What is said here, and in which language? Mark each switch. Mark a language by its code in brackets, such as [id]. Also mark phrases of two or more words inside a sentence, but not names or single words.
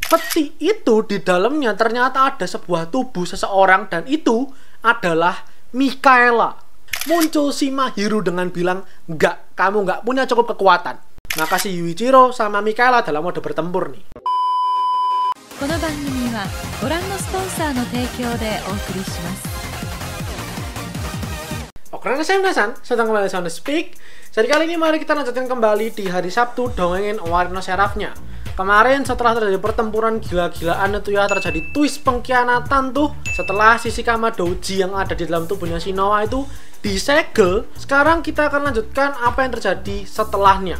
[id] Peti itu di dalamnya ternyata ada sebuah tubuh seseorang dan itu adalah Mikaela. Muncul si Mahiru dengan bilang, enggak, kamu enggak punya cukup kekuatan. Maka si Yuichiro sama Mikaela dalam mode bertempur nih. [ja] この番組はご覧のスポンサーの提供でお送りします。 [id] Oke, saya Nasan, sedang kembali Sound Speak. Jadi kali ini mari kita lanjutkan kembali di hari Sabtu dongengin Owari no Seraphnya. Kemarin setelah terjadi pertempuran gila-gilaan itu ya, terjadi twist pengkhianatan tuh. Setelah Shishikama Douji yang ada di dalam tubuhnya Shinoa itu disegel, sekarang kita akan lanjutkan apa yang terjadi setelahnya.